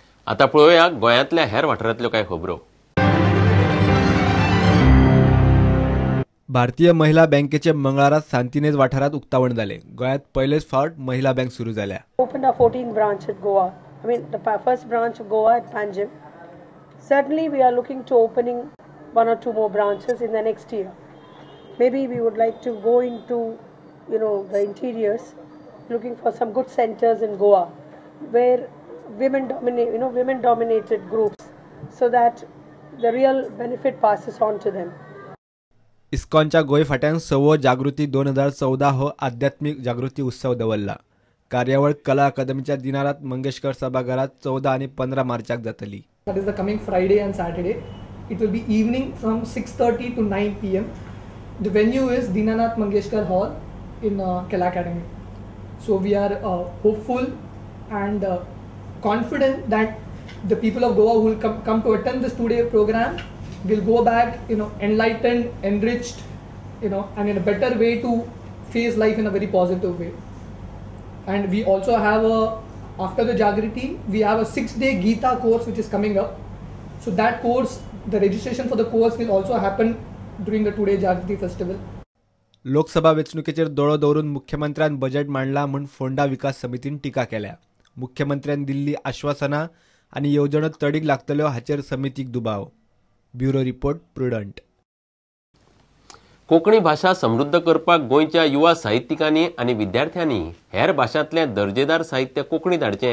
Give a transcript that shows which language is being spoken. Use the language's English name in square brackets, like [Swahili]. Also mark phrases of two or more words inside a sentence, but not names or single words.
[Konkani] आता पळोवया गोंयांतल्या हेर वाठारांतल्यो कांय खबरो. भारतीय महिला बँकेचे मंगळारात सांतिनेज वाठारात उक्तावण जाले. गोंयांत पहिलेच फावट महिला बँक सुरू जाल्या. [English] Opened our 14th branch at Goa. I mean the first branch of Goa at Panjim. Certainly we are looking to opening one or two more branches in the next year. Maybe we would like to go into the interiors, looking for some good centers in Goa where women dominated groups, so that the real benefit passes on to them. [Konkani] इस्कॉनच्या गोंय फाट्यान 6वो जागृती 2014 हो आध्यात्मिक जागृती उत्सव दवरला. कार्यावळ कला अकादमीच्या दिनानाथ मंगेशकर सभागृहात 14 आणि 15 मार्चाक जातली. [English] That is the coming Friday and Saturday. It will be evening from 6:30 to 9 p.m. The venue is Dinanath Mangeshkar Hall in Kala Academy. So we are hopeful and confident that the people of Goa who will come to attend this 2-day program will go back, enlightened, enriched, and in a better way to face life in a very positive way. And we also have after the Jagriti, we have a 6-day Gita course which is coming up. So that course, the registration for the course will also happen during the 2-day Jagriti festival. [Konkani] लोकसभा वेंचणुकेचेर दोळो दवरून मुख्यमंत्र्यान बजेट मांडला म्हूण फोंडा विकास समितीन टिका केल्या. मुख्यमंत्र्यान दिल्ली आश्वासनां आनी येवजण्यो तडीक लागतल्यो हाचेर समितीक दुबाव. ब्युरो रिपोर्ट प्रुडंट. कोंकणी भाशा समृद्ध करपाक गोंयच्या युवा साहित्यिकांनी आनी विद्यार्थ्यांनी हेर भाशांतलें दर्जेदार साहित्य कोंकणींत हाडचें.